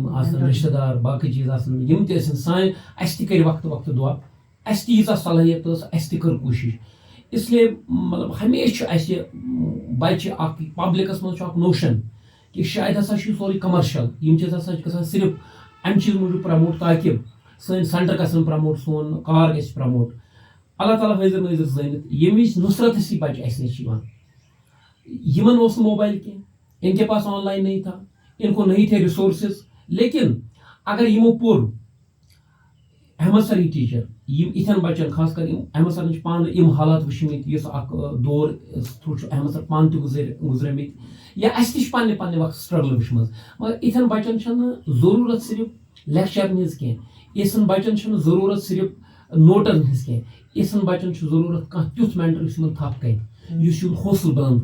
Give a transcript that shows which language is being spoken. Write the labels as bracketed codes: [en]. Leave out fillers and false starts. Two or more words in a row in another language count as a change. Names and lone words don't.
[ks] آسن رشتہٕ دار باقٕے چیٖز آسن یِم تہِ ٲسِن سانہِ اَسہِ تہِ کٔرۍ وقتہٕ وقتہٕ دعا اَسہِ تہِ ییٖژاہ صلٲحیت ٲس اَسہِ تہِ کٔر کوٗشِش اسلیے مطلب ہمیشہِ چھُ اَسہِ بچہِ اکھ پبلکس منٛز چھُ اکھ نوشن کہِ شاید ہسا چھُ یہِ سورُے کمرشل یِم چیٖز ہسا چھِ گژھان صرف امہِ چیٖز موٗجوٗب پرموٹ تاکہِ سٲنۍ سینٹر گژھن پرموٹ سون کار گژھِ پرموٹ اللہ تعالیٰ حٲضر نٲظر زٲنِتھ ییٚمہِ وِزِ نُصرت ہِسی بچہِ اَسہِ نِش چھِ یِوان یِمن اوس نہٕ موبایل کینٛہہ [ur] ان کے پاس آن لائن نہیں تھا ان کو نہیں تھے [ks] ریسورسز لیکن اگر یِمو پوٚر احمد سر ہی ٹیٖچر یِم یِتھٮ۪ن بچن خاص کر احمد سرن چھِ پانہٕ یِم حالات وٕچھمٕتۍ یُس اکھ دور تھرٛوٗ چھُ احمد سر پانہٕ تہِ گُزریمٕتۍ یا اَسہِ تہِ چھِ پننہِ پننہِ وقتہٕ سٹرگل وٕچھمٕژ مگر یِتھٮ۪ن بچن چھنہٕ ضروٗرت صرف لیکچرن ہٕنٛز کینٛہہ یِژھن بچن چھنہٕ ضروٗرت صرف نوٹن ہٕنٛز کینٛہہ یِژھن بچن چھُ ضروٗرت کانٛہہ تیُتھ مینٹر یُس یِمن تھپھ کرِ یُس یِہُنٛد حوصلہٕ بلند